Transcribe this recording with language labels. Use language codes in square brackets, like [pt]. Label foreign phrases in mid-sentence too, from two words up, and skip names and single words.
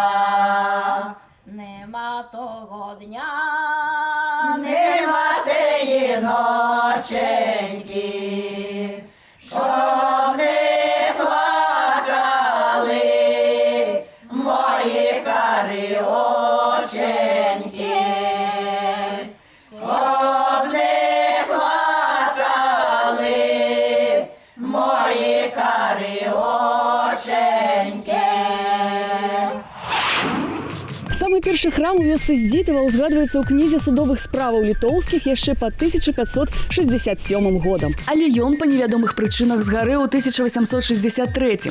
[uk] Нема того дня, нема теї ноченьки, щоб не плакали мої карі оченьки, щоб не плакали мої карі оченьки. [be] Самы першы храм у вёсцы Здзітава ўзгадваецца ў кнізе судовых справаў літоўскіх яшчэ па 1567 годам. Але ён па невядомых прычынах згарэў у 1863.